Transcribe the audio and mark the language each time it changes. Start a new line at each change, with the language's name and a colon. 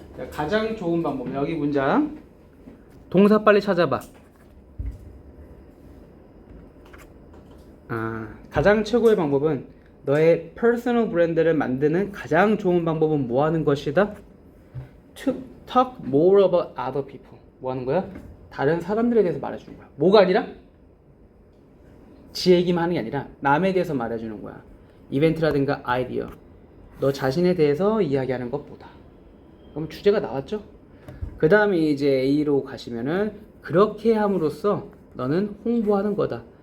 Korean: 가장 좋은 방법, 여기 문장 동사 빨리 찾아봐. 가장 최고의 방법은 너의 퍼스널 브랜드를 만드는 가장 좋은 방법은 뭐 하는 것이다?
English: To talk more about other people.
Korean: 뭐 하는 거야? 다른 사람들에 대해서 말해주는 거야. 뭐가 아니라? 지 얘기만 하는 게 아니라 남에 대해서 말해주는 거야. 이벤트라든가 아이디어. 너 자신에 대해서 이야기하는 것보다. 그럼 주제가 나왔죠? 그 다음에 이제 A로 가시면은 그렇게 함으로써 너는 홍보하는 거다.